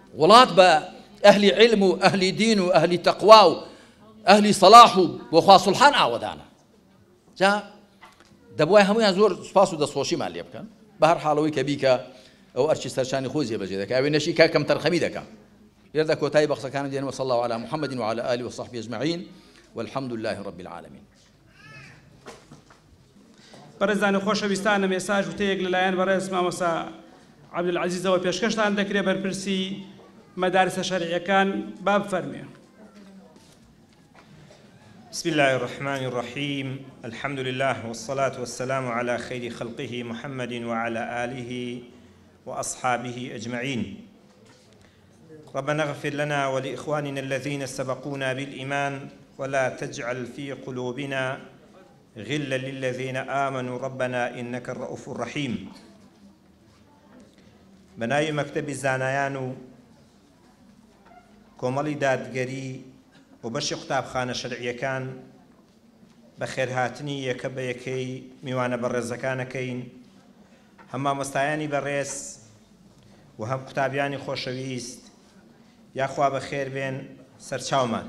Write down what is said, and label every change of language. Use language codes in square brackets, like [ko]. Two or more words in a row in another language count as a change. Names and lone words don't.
[ckb] وڵات بە ئەهلی علم و ئەهلی دین و ئەهلی تەقوا و ئەهلی سەلاح و بۆ خوا سوڵحان ئاوەدانە. جا دەبوای هەمویان زۆر سوپاس و دەستخۆشیمان لێ بکەن بە هەر حاڵەوەی کە بیکە ئەو ئەرچی سەرشانی خۆی جێبەجێ دەکات ئەوێ نەشی کە کەم تەرخەمی دەکات. لێرەدا کۆتایی بەقسەکانم دێنەوە. [ar] وصلى الله على محمد وعلى آله وصحبه أجمعين والحمد لله رب العالمين. [ckb] بەڕێزانی خۆشەویستانە مێساژ وتەیەک لەلایەن بەڕێز مامۆستا عەبدولعەزیزەوە پێشکەشتان دەکرێت بەرپرسی مەدارسە شەرعیەکان با بفەرمێ. [ar] بسم الله الرحمن الرحيم الحمد لله والصلاة والسلام على خير خلقه محمد وعلى آله وأصحابه أجمعين. ربنا اغفر لنا ولإخواننا الذين سبقونا بالإيمان ولا تجعل في قلوبنا غلا للذين آمنوا ربنا إنك الرؤوف الرحيم. [ckb] بناي مكتب زانایان کۆمەڵی دادگەری و بەشی قوتابخانە شەرعیەکان بە خێرهاتنی یەکە بە یەکەی میوانە بەڕێزەکانەکەین، هەم مامۆستایانی بەڕێز و هەم قوتابیانی خۆشەویست یاخوا بە خێر بێن سەرچاومان.